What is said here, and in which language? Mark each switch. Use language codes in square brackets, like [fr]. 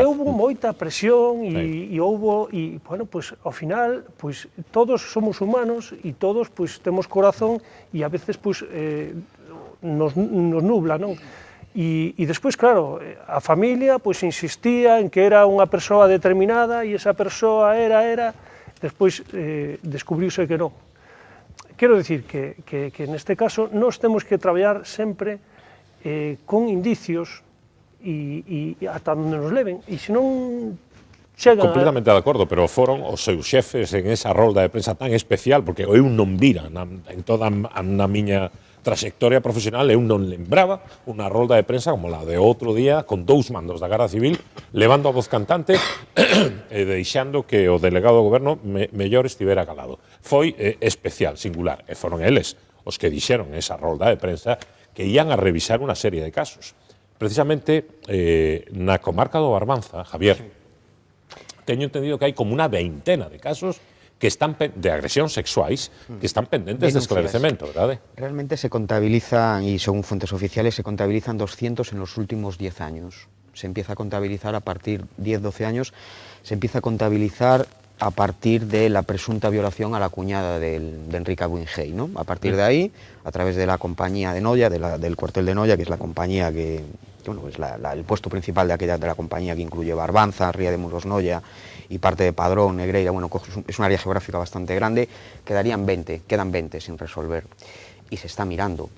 [gl] Porque houve moita presión e bueno, pois ao final, pois todos somos humanos e todos pois temos corazón e a veces pois nos nubla, non? E despois, claro, a familia pois insistía en que era unha persoa determinada e esa persoa era, despois descubriuse que non. Quero dicir que neste caso nós temos que traballar sempre con indicios e ata onde nos leven, e se non chegan... Completamente de acordo, pero foron os seus xefes en esa rolda de prensa tan especial, porque eu non vira en toda a miña trayectoria profesional, eu non lembraba unha rolda de prensa como la de outro día, con 2 mandos da Garda Civil, levando a voz cantante e deixando que o delegado do goberno mellor estivera calado. Foi especial, singular, e foron eles os que dixeron esa rolda de prensa que ían a revisar unha serie de casos. Precisamente, na comarca do Barbanza, Javier, teño entendido que hai como unha veintena de casos que están de agresións sexuais que están pendentes de esclarecemento, verdade? [es] Realmente se contabilizan, y según fuentes oficiales, se contabilizan 200 en los últimos 10 años. Se empieza a contabilizar a partir de 10-12 años, se empieza a contabilizar a partir de la presunta violación a la cuñada de Enrique Buingey, ¿no? A partir de ahí, a través de la compañía de Noia, del cuartel de Noia, que es la compañía que bueno, es el puesto principal de la compañía, que incluye Barbanza, Ría de Muros, Noia y parte de Padrón, Negreira, bueno, es un área geográfica bastante grande, quedan 20 sin resolver. Y se está mirando.